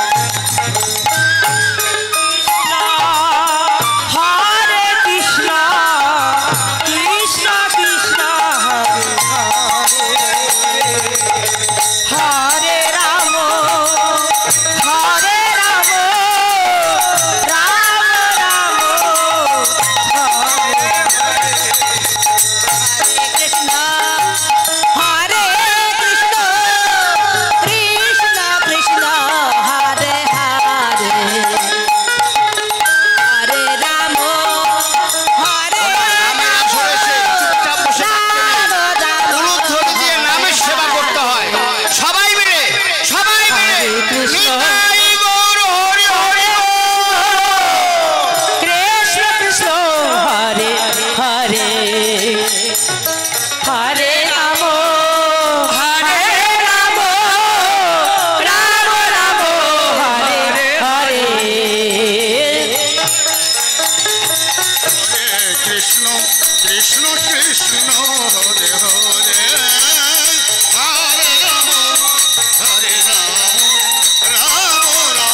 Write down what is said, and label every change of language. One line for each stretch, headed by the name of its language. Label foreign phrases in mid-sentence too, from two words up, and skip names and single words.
Sanskrit: Hare Krishna, Krishna Krishna, Hare Hare, Hare Rama, Hare Rama, Rama Rama, Hare Hare. Hare Krishna, Hare Krishna, Krishna Krishna, Hare Hare, Hare Rama, Hare
Bangla: নামের আসরে সে চুপচাপ বসে থাকতে নেই। উলুধ্বনি দিয়ে নামের সেবা করতে হয়। সবাই মিলে
Sanskrit: Hare Krishna,
Bangla: নিতাই গৌর হরি হরি
Sanskrit: Krishna Krishna, Hare Hare, Hare Rama, Hare Rama, Rama Rama, Hare Hare. হরে কৃষ্ণ কৃষ্ণ কৃষ্ণ হরে হরে হরে রাম হরে রাম রাম রাম